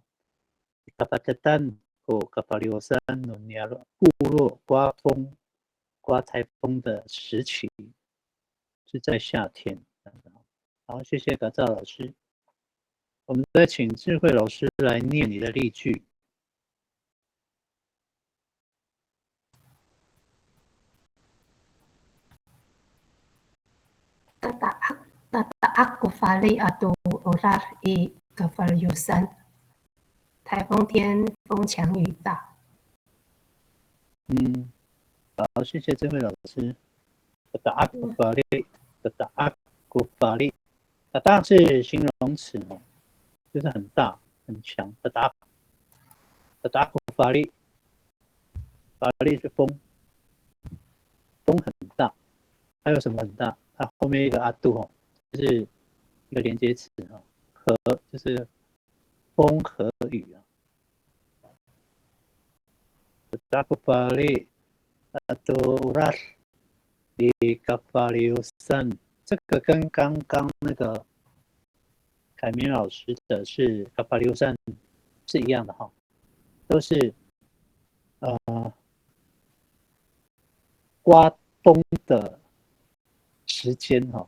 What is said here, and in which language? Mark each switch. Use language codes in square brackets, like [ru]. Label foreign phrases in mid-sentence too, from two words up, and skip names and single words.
[zh] 卡巴特丹或卡巴留三诺尼亚洛部落刮台风的时期是在夏天。好，谢谢嘎赵老师。我们再请智慧老师来念你的例句。 [ami] Tataak kufali atu orar i kavalyusan。 [zh] 台风天风强雨大。好，谢谢智慧老师。 [ami] Tataak kufali， tataak kufali， tataak [zh] 是形容词哦，就是很大很强。 [ami] tataak kufali， [zh] kufali 是风，风很大。还有什么很大？它后面一个阿杜哦，就是一个连接词哦，和就是风和雨啊。 [ami] Tataak kufali atu oras di kavalyusan， [zh] 这个跟刚刚那个凯明老师的是 kavalyusan 是一样的哈，都是刮风的时间哈。